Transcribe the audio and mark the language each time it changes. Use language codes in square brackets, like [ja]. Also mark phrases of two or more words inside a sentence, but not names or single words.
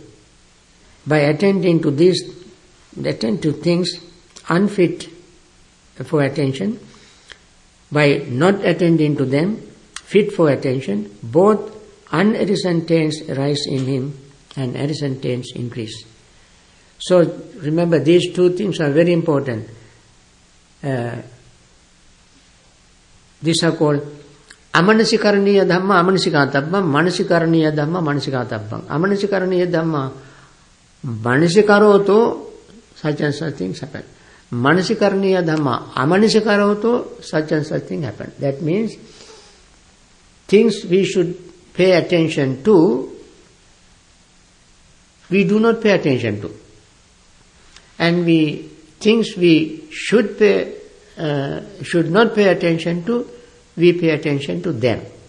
[en] By attending to these, attend to things unfit for attention, by not attending to them, fit for attention, both unarisen taints arise in him and arisen taints increase. So remember, these two things are very important. These are called [pi] amanasikaraniya dhamma, amanasikatabba, manasikaraniya dhamma, manasikatabba. Amanasikaraniya dhamma, manasikaroto, [en] such and such things happen. [pi] Manasikaraniya dhamma, amanasikaroto, [en] such and such thing happen. That means things we should pay attention to, we do not pay attention to. And things we should not pay attention to, we pay attention to them.